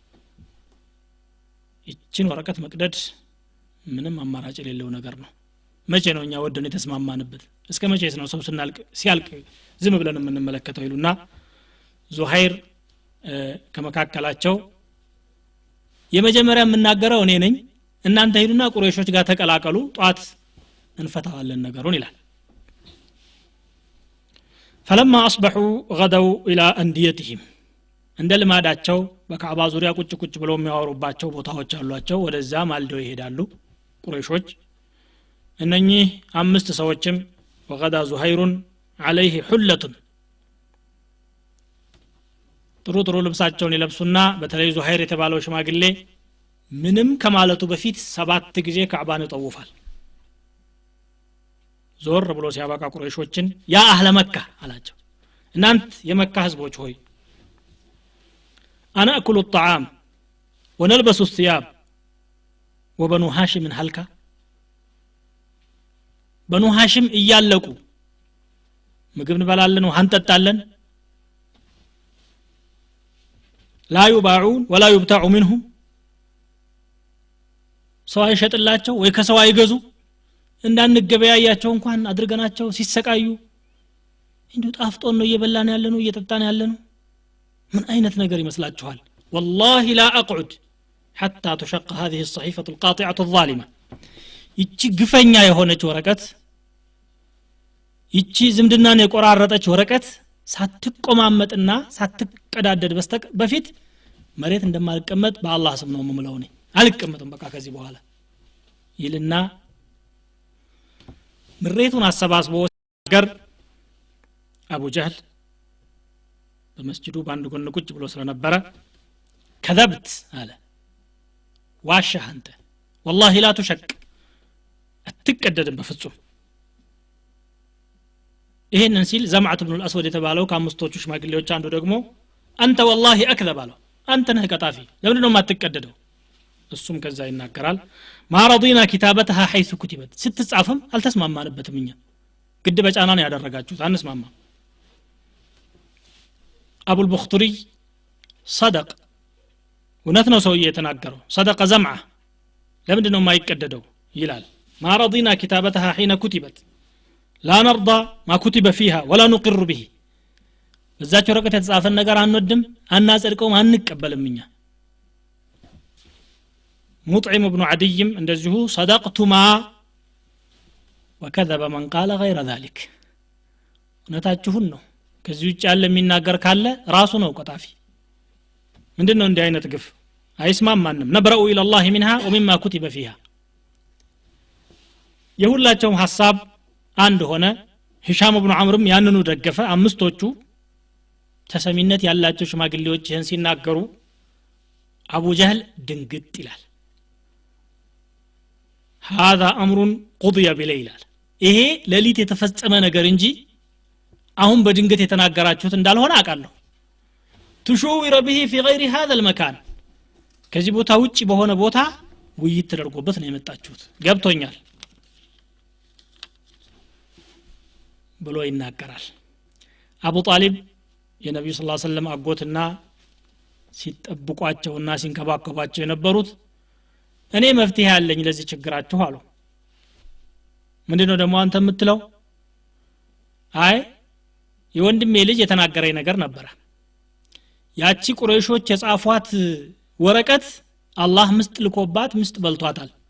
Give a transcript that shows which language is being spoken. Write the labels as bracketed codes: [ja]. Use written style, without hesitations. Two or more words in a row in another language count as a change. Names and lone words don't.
[am] ይችን ወረቀት መቅደድ ምንም አማራጭ የሌለው ነገር ነው መቼ ነው እኛ ወደን የተስማማንበት እስከ መቼስ ነው ሰው ሲያልቅ ዝም ብለን የምንመለከተው ይሉና ዙሀይር ከመካከላቸው የመጀመሪያ የምናገረው እኔ ነኝ እናንተ ሄዱና ቁረይሾች ጋር ተቀላቀሉ ጧት እንፈታዋለን ነገሩን ይላል [ar] فلما اصبحوا غدوا الى انديتهم [am] እንደ ልማዳቸው በካዕባ ዙሪያ ቁጭ ብለው የሚያወሩባቸው ቦታዎች አሏቸው ወደዛ ማልደው ይሄዳሉ ቁረይሾች እነኚህ አምስት ሰዎችም [ar] وغدا زهير عليه حلة [am] ጥሩ ልብሳቸውን ይለብሱና በተለይ ዙሀይር የተባለው ሽማግሌ ምንም ከማለቱ በፊት 7 ጊዜ ካዕባን ይጠውፋል ዞር ብሎ ሲያበቃ ቁረይሾችን [ar] يا أهل مكة [am] አላቸው እናንት የመካ ህዝቦች ሆይ [ar] انا اكل الطعام ونلبس الثياب وبنو هاشم هلكا [am] بنو هاشم እያለቁ ምግብ እንበላለን ውሃ እንጠጣለን [ar] لا يباعون ولا يبتاع منهم [am] ሰው አይሸጥላቸው ወይ ከሰው አይገዙ እንዳንገበያያቸው እንኳን አድርገናቸው ሲሰቃዩ እንዴ ጣፍጦን ነው እየበላን ያለነው እየጠጣን ያለነው ምን አይነት ነገር ይመስላችኋል [ar] والله لا اقعد حتى تشق هذه الصحيفة القاطعة الظالمة [am] ይቺ ግፈኛ የሆነች ወረቀት ይቺ ዝምድናን የቆራረጠች ወረቀት ሳትቆማመጥና ሳትቀዳደድ በፊት መሬት እንደማልቀመጥ በአላህ ስም ነው የምለው እኔ አልቀመጥም በቃ ከዚህ በኋላ ይልና ምሬቱን አሰባስቦ ገር አቡ ጀህል በመስጂዱ ባንድ ጎን ቁጭ ብሎ ስለነበረ ከذبت አለ ዋሻህ አንተ [ar] والله لا تشك [am] አትቀደድም በፍጹም ይሄንን ሲል ዘምዓት ኢብኑ አልአስወድ የተባለው ከአምስቶቹ ሽማግሌዎች አንዱ ደግሞ አንተ [ar] والله اكذب [am] አለው አንተ ነህ ቀጣፊ ለምን ነው የማትቀደደው እሱም ከዛ ይናገራል [ar] ما رضينا كتابتها حيث كتبت [am] ስትጻፈም አልተስማማንበትም እኛ ግድ በጫና ነው ያደረጋችሁት አንስማማ አቡ البختري صدق እውነት ነው ሰውዬ የተናገረው صدق زمعه ለምን ነው የማይቀደደው ይላል [ar] ما رضينا كتابتها حين كتبت لا نرضى ما كتب فيها ولا نقر به [am] በዛች ወረቀት የተጻፈን ነገር አንወድም አናጸድቀውም አንቀበልም እኛ [ar] مطعم ابن عدي እንደዚሁ صدقتما وكذب من قال غير ذلك [am] እውነታችሁን ነው ከዚህ ውጭ ያለ የሚናገር ካለ ራሱ ነው ቀጣፊ ምንድነው እንዲህ አይነት ግፍ አይስማማንም [ar] نبرأ الى الله منها ومما كتب فيها [am] የሁላቸውም ሐሳብ አንድ ሆነ ሂሻም ኢብኑ ዐምርም ያንኑ ደገፈ አምስቶቹ ተሰሚነት ያላቸው ሽማግሌዎች ይህን ሲናገሩ አቡ ጀህል ድንግጥ ይላል [ar] هذا امر قضي بليل [am] ይሄ ሌሊት የተፈጸመ ነገር እንጂ አሁን በድንገት የተናገራችሁት እንዳልሆነ አውቃለሁ [ar] تشوير به في غير هذا المكان [am] ከዚህ ቦታ ውጪ በሆነ ቦታ ውይይት ተደርጎበት ነው የመጣችሁት ገብቶኛል ብሎ ይናገራል አቡ ጣሊብ የነብዩ [ar] صلى الله عليه وسلم [am] አጎትና ሲጠብቋቸውና ሲንከባከባቸው የነበሩት እኔ መፍትሄ ያለኝ ለዚህ ችግራችሁ አሉ ምንድነው ደግሞ አንተ የምትለው አይ የወንድሜ ልጅ የተናገረኝ ነገር ነበር ያቺ ቁረይሾች የጻፏት ወረቀት አላህ ምስጥ ልኮባት ምስጥ በልቷታል